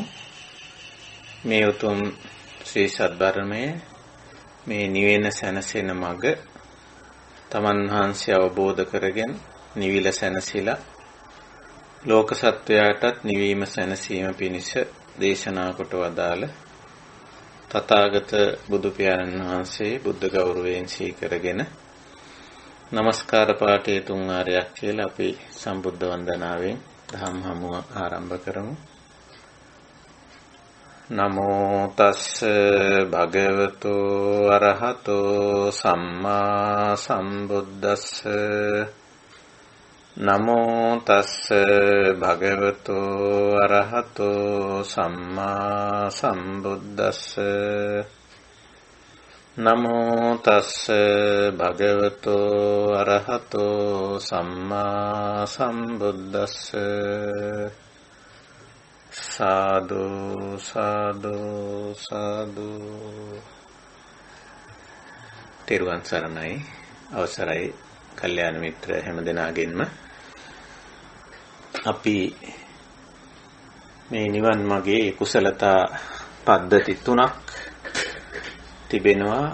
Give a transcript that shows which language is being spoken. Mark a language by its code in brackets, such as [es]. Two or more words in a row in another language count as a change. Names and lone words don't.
[si] මේ උතුම් ශ්‍රී සද්ධර්මයේ මේ නිවෙන සැනසෙන මඟ තමන් වහන්සේ අවබෝධ කරගෙන නිවිල සැනසීලා ලෝක සත්වයාටත් නිවීම සැනසීම පිණිස දේශනා කොට වදාළ තථාගත බුදු පියාණන් වහන්සේ බුද්ධ ගෞරවයෙන් සීකරගෙන নমස්කාර පාඨයේ තුන් ආරයක් කියලා අපි සම්බුද්ධ වන්දනාවෙන් ධම්ම හමුව ආරම්භ කරමු. [pi] නමෝ තස්ස භගවතු අරහතෝ සම්මා සම්බුද්දස්ස. නමෝ තස්ස භගවතු අරහතෝ සම්මා සම්බුද්දස්ස. නමෝ තස්ස භගවතු අරහතෝ සම්මා සම්බුද්දස්ස. [si] සාදු සාදු සාදු. තෙරුවන් සරණයි. අවසරයි කල්යාණ මිත්‍ර හැමදෙනාගෙන්ම. අපි මේ නිවන් මාගේ කුසලතා පද්ධති 3ක් තිබෙනවා.